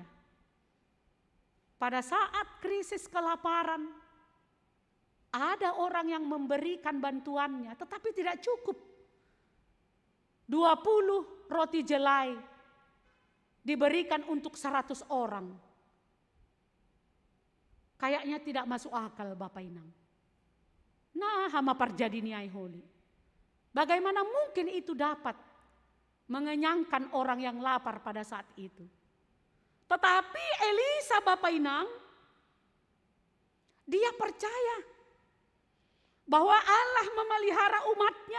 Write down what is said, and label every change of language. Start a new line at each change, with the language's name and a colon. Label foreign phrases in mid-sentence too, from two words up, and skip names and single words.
Indonesian: Pada saat krisis kelaparan, ada orang yang memberikan bantuannya, tetapi tidak cukup. 20 roti jelai diberikan untuk 100 orang. Kayaknya tidak masuk akal Bapak Inang.
Batak Simalungun: Nah, hama parjadi niai holi.
Indonesian: Bagaimana mungkin itu dapat mengenyangkan orang yang lapar pada saat itu? Tetapi Elisa Bapak Inang, dia percaya bahwa Allah memelihara umatnya.